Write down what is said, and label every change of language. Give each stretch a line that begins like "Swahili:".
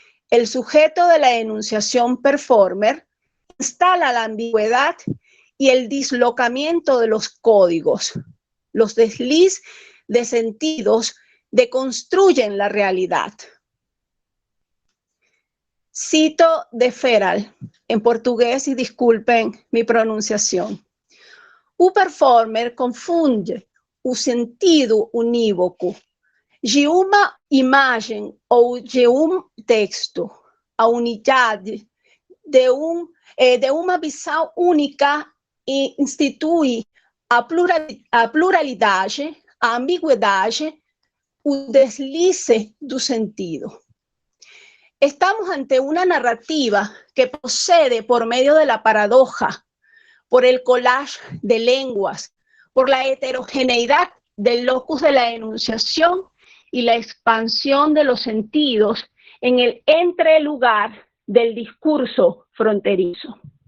Spanish: El sujeto de la enunciación performer instala la ambigüedad y el dislocamiento de los códigos. Los desliz de sentidos deconstruyen la realidad. Cito de Feral, en portugués, y disculpen mi pronunciación.
Portuguese: O performer confunde o sentido unívoco de uma imagem ou de texto, a unidade de uma visão única e institui a pluralidade, a ambigüedade, o deslize do sentido.
Spanish: Estamos ante una narrativa que procede por medio de la paradoja, por el collage de lenguas, por la heterogeneidad del locus de la enunciación y la expansión de los sentidos en el entrelugar del discurso fronterizo.